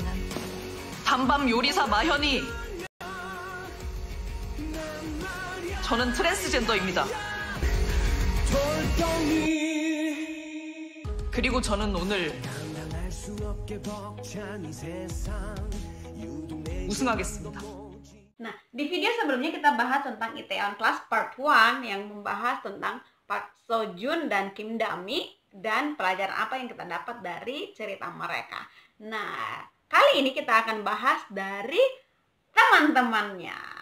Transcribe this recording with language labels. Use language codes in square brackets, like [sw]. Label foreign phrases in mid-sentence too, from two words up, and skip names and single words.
[ko] 단밤 요리사 마현이. 저는 트랜스젠더입니다. 그리고 저는 오늘 우승하겠습니다. [id] Nah, di video sebelumnya kita bahas tentang Itaewon Class Part 1 yang membahas tentang Park Seo Joon dan Kim Da-mi dan pelajaran apa yang kita dapat dari cerita mereka. Nah, kali ini kita akan bahas dari teman-temannya.